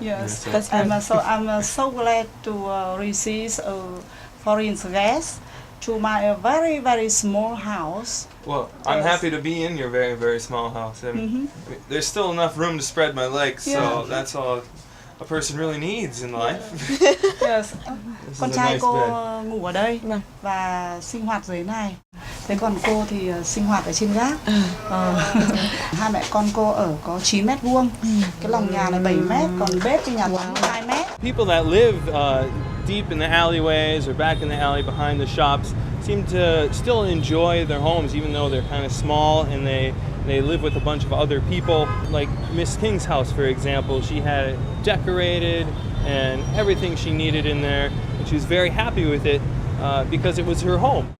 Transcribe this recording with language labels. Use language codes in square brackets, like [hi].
[en] Yes, I'm so glad to receive a foreign guest to my very, very small house. Well, I'm happy to be in your very, very small house. And there's still enough room to spread my legs, so that's all a person really needs in life. Yes. [vi] Con trai cô ngủ ở đây và sinh hoạt dưới này. Thế còn cô thì sinh hoạt ở trên gác. Hai mẹ con cô ở có 9 mét vuông. Cái lòng nhà này 7 mét, còn bếp thì nhà tắm 2 mét. [en] People that live deep in the alleyways or back in the alley behind the shops seem to still enjoy their homes even though they're kind of small, and they live with a bunch of other people. Like Miss King's house, for example, she had it decorated and everything she needed in there, and she was very happy with it because it was her home.